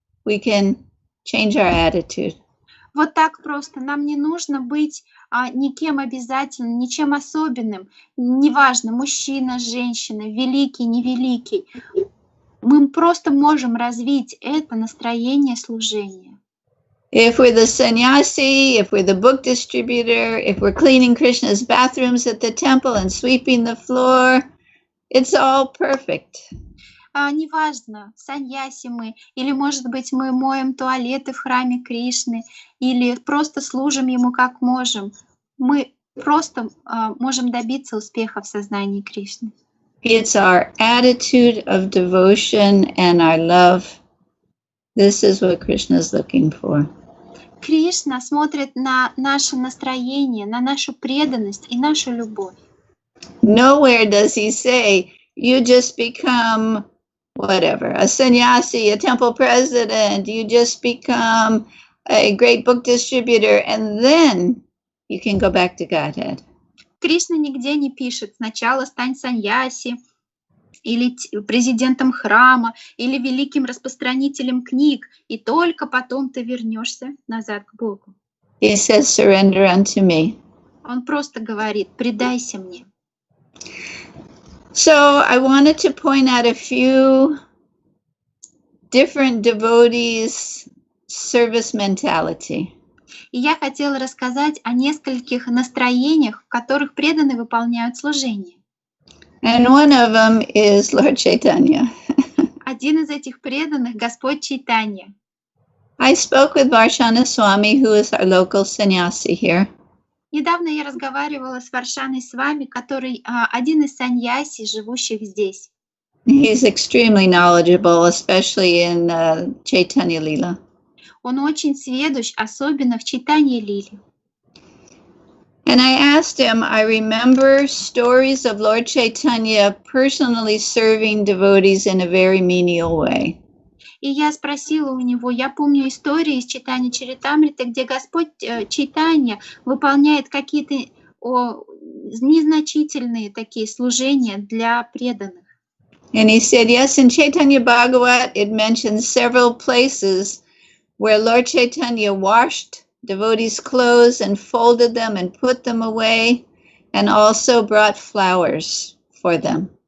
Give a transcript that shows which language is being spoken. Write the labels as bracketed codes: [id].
[en] We can change our attitude. [ru] Вот так просто. Нам не нужно быть никем обязательно, ничем особенным. Неважно, мужчина, женщина, великий, невеликий. Мы просто можем развить это настроение служения. [en] If we're the sannyasi, if we're the book distributor, if we're cleaning Krishna's bathrooms at the temple and sweeping the floor, it's all perfect. [ru] Неважно, саньяси мы, или, может быть, мы моем туалеты в храме Кришны, или просто служим ему как можем. Мы просто можем добиться успеха в сознании Кришны. [en] It's our attitude of devotion and our love. This is what Krishna is looking for. [ru] Кришна смотрит на наше настроение, на нашу преданность и нашу любовь. [en] Nowhere does he say, you just become whatever, a sannyasi, a temple president, you just become a great book distributor, and then you can go back to Godhead. [ru] Кришна нигде не пишет, сначала стань саньяси, или президентом храма, или великим распространителем книг, и только потом ты вернешься назад к Богу. [en] He says, surrender unto me. [ru] Он просто говорит, предайся мне. [en] So I wanted to point out a few different devotees' service mentality. [ru] И я хотела рассказать о нескольких настроениях, в которых преданные выполняют служение. [en] And one of them is Lord Chaitanya. [ru] Один из этих преданных — Господь Чайтанья. [en] I spoke with Varshana Swami, who is our local sannyasi here. [ru] Недавно я разговаривала с Варшаной Свами, который один из саньяси, живущих здесь. [en] He's extremely knowledgeable, especially in Chaitanya Lila. [ru] Он очень сведущ, особенно в Чайтанье Лиле. [en] And I asked him, I remember stories of Lord Chaitanya personally serving devotees in a very menial way. [ru] И я спросила у него, я помню истории из Чайтаньи Чаритамриты, где Господь Чайтанья выполняет какие-то незначительные такие служения для преданных. [en] And he said, yes, in Chaitanya Bhagavat, it mentions several places where Lord Chaitanya washed devotees' clothes and folded them and put them away, and also brought flowers for them.